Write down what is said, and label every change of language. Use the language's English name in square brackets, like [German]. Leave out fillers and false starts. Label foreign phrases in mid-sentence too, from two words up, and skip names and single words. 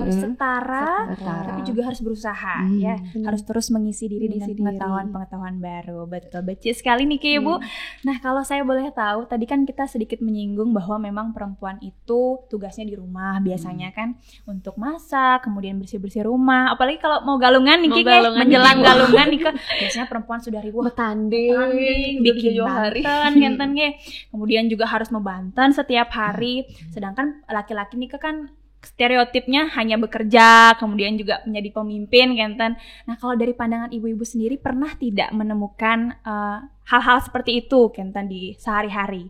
[Indonesian] Harus setara, tapi juga harus berusaha, ya. Harus terus mengisi diri dengan pengetahuan-pengetahuan baru. Betul, becik sekali nih Ki Ibu. Nah, kalau saya boleh tahu, tadi kan kita sedikit menyinggung bahwa memang perempuan itu tugasnya di rumah biasanya kan untuk masak, kemudian bersih-bersih rumah. Apalagi kalau mau galungan nih Ki, menjelang galungan nih, biasanya perempuan sudah ribuh bertanding, bikin banten, kemudian juga harus membanten setiap hari. Sedangkan laki-laki nih kan stereotipnya hanya bekerja, kemudian juga menjadi pemimpin, Kenten. Nah, kalau dari pandangan ibu-ibu sendiri, pernah tidak menemukan hal-hal seperti itu, Kenten, di sehari-hari?